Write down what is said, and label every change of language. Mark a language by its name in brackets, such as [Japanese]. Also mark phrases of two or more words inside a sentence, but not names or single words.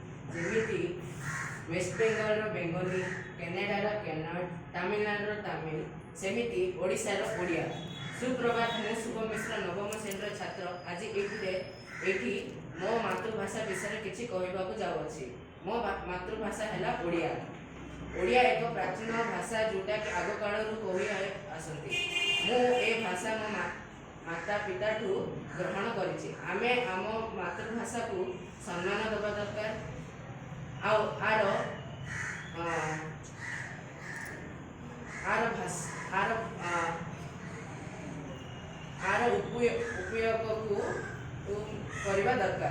[Odia] ଯେମିତି ୱେଷ୍ଟ ବେଙ୍ଗଲ ବେଙ୍ଗଲି କ୍ୟାନେଡାର କ୍ୟାନାଡ ତାମିଲନାଡୁ ତାମିଲ ସେମିତି ଓଡ଼ିଶାର ଓଡ଼ିଆ। ସୁପ୍ରଭାତ ମୁଁ ଶୁଭ ମିଶ୍ର ନବମ ଶ୍ରେଣୀ ଛାତ୍ର ଆଜି ଏଠି ମୋ ମାତୃଭାଷା ବିଷୟ କିଛି କହିବାକୁ ଯାଉଛି। ମୋ ମାତୃଭାଷା ହେଉଛି ଓଡ଼ିଆ। ଓଡ଼ିଆ ଏକ ପ୍ରାଚୀନ ଭାଷା ଯେଉଁଟା କି ଆଗ କାଳ କହି ଆସନ୍ତି। ମୁଁ ଏ ଭାଷା ମୋ ମାତା ପିତା ଠୁ ଗ୍ରହଣ କରିଛି। ଆମେ ଆମ ମାତୃଭାଷା କୁ ସମ୍ମାନ ଦେବା ଦରକାର। ଆଉ ଉପଯୋଗ କୁ କରିବା ଦରକାର।